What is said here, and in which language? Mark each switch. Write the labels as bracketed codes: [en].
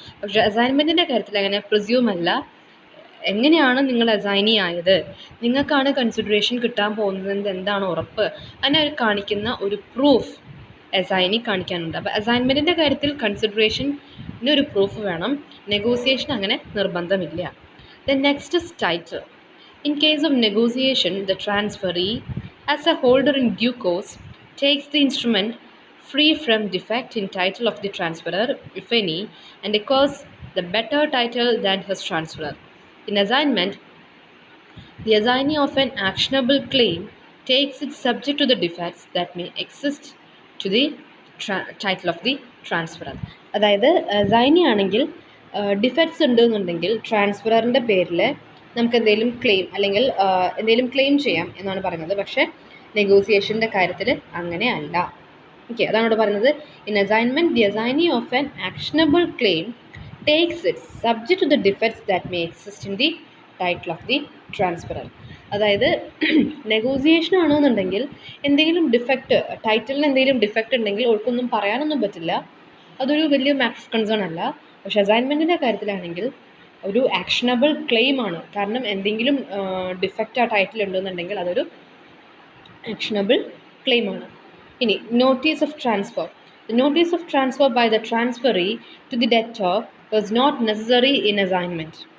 [ml] പക്ഷേ അസൈൻമെൻറ്റിൻ്റെ കാര്യത്തിൽ അങ്ങനെ പ്രിസ്യൂം അല്ല. എങ്ങനെയാണ് നിങ്ങൾ അസൈനി ആയത്, നിങ്ങൾക്കാണ് കൺസിഡറേഷൻ കിട്ടാൻ പോകുന്നത് എന്താണ് ഉറപ്പ്, അതിനെ കാണിക്കുന്ന ഒരു പ്രൂഫ് അസൈനി കാണിക്കാനുണ്ട്. അപ്പോൾ അസൈൻമെൻറ്റിൻ്റെ കാര്യത്തിൽ കൺസിഡറേഷന് ഒരു പ്രൂഫ് വേണം, നെഗോസിയേഷൻ അങ്ങനെ നിർബന്ധമില്ല. [en] Then next is title. In case of negotiation, the transferee, as a holder in due course, takes the instrument free from defect in title of the transferor, if any, and acquires the better title than his transferor. In assignment, the assignee of an actionable claim takes it subject to the defects that may exist to the title of the transferor. [ml] അതായത് അസൈനി ആണെങ്കിൽ defects ഉണ്ടെന്നുണ്ടെങ്കിൽ ട്രാൻസ്ഫററിൻ്റെ പേരിൽ നമുക്ക് എന്തെങ്കിലും claim അല്ലെങ്കിൽ എന്തെങ്കിലും claim ചെയ്യാം എന്നാണ് പറയുന്നത്. പക്ഷേ നെഗോസിയേഷൻ്റെ കാര്യത്തിൽ അങ്ങനെ അല്ല. ഓക്കെ, അതാണ് ഇവിടെ പറയുന്നത്. [en] In assignment the assignee of an actionable claim takes it subject to the defects that may exist in the title of the transferor. [ml] അതായത് നെഗോസിയേഷൻ ആണെന്നുണ്ടെങ്കിൽ എന്തെങ്കിലും ഡിഫക്റ്റ്, ടൈറ്റിലിന് എന്തെങ്കിലും ഡിഫക്റ്റ് ഉണ്ടെങ്കിൽ ഓൾക്കൊന്നും പറയാനൊന്നും പറ്റില്ല, അതൊരു വലിയ മാറ്റർ ഓഫ് കൺസേൺ അല്ല. പക്ഷേ അസൈൻമെൻറ്റിൻ്റെ കാര്യത്തിലാണെങ്കിൽ ഒരു ആക്ഷനബിൾ ക്ലെയിം ആണ്. കാരണം എന്തെങ്കിലും ഡിഫക്റ്റ് ആ ടൈറ്റിൽ ഉണ്ടെന്നുണ്ടെങ്കിൽ അതൊരു ആക്ഷനബിൾ ക്ലെയിം ആണ്. [en] ഇനി notice of transfer. The notice of transfer by the transferee to the debtor was not necessary in assignment.